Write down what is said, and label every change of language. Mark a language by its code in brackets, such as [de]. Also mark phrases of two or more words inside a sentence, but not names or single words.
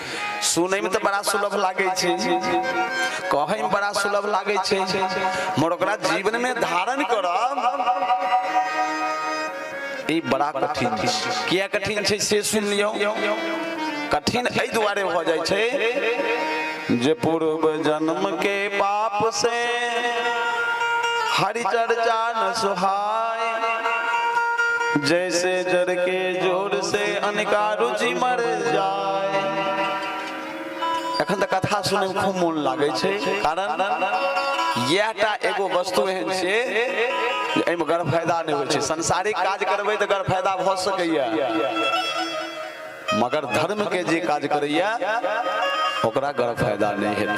[mai] सुनै में तो बड़ा सुलभ लागे छै, कहै में बड़ा सुलभ लागे छै, मगर ओकरा जीवन में धारण करब ई बड़ा कठिन छै। किया कठिन छै से सुन लियौ। कठिन एहि दुआरे भ जाइ छै जे [awa] पूर्व जन्म के पाप से हरि चर्चा न सुहाय, जैसे जर के जोर से अनिका रुचि मर जाए। [mai] एखन तक कथा सुने में खूब मोन लागे छै, कारण यहटा एगो वस्तु एहन छै जे एहिमे गर फायदा नहीं होइ छै। संसारिक काज करबै तऽ गर फायदा भ सकैया, मगर धर्म के जे काज करैया ओकरा गर फायदा नहीं हेतै।